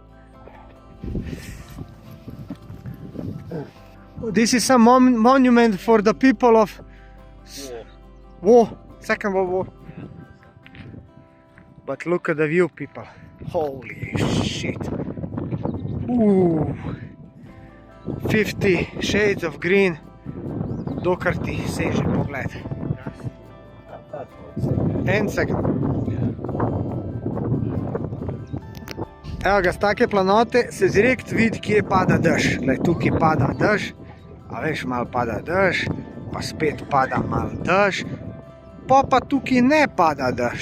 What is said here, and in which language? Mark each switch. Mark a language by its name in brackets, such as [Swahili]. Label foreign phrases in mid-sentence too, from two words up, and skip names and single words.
[English] This is some monument for the people of war, Second World War. But look at the view, people. Holy shit. Ooh. 50 shades of green. [Slovenian] Dokar ti seže pogled. [English] 10 second. [Slovenian] Evo ga, z take planote se direkt vidi, kje pada dež. Glej, tukaj pada dež, a veš, malo pada dež, pa spet pada malo dež, pa tukaj ne pada dež.